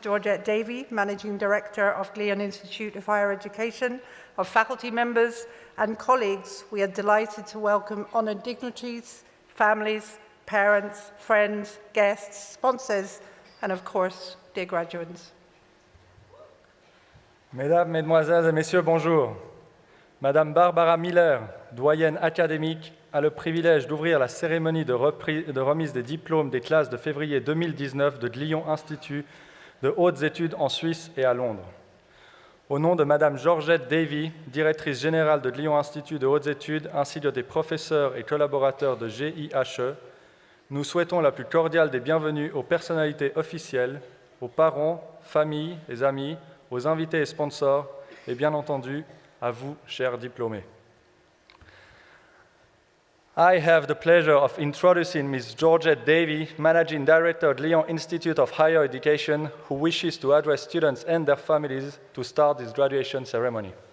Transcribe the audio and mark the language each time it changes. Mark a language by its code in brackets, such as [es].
[en] Georgette Davey, Managing Director of Glion Institute of Higher Education, of faculty members and colleagues, we are delighted to welcome honoured dignitaries, families, parents, friends, guests, sponsors, and of course, dear graduates. [fr] Mesdames, Mesdemoiselles et Messieurs, bonjour. Madame Barbara Miller, doyenne académique, a le privilège d'ouvrir la cérémonie de remise des diplômes des classes de février 2019 de Glion Institut de hautes études en Suisse et à Londres. Au nom de Madame Georgette Davey, directrice générale de Glion Institut de hautes études, ainsi que des professeurs et collaborateurs de GIHE, nous souhaitons la plus cordiale des bienvenues aux personnalités officielles, aux parents, familles et amis, aux invités et sponsors, et bien entendu, à vous, chers diplômés. [en] I have the pleasure of introducing Ms. Georgette Davey, Managing Director at Glion Institute of Higher Education, who wishes to address students and their families to start this graduation ceremony.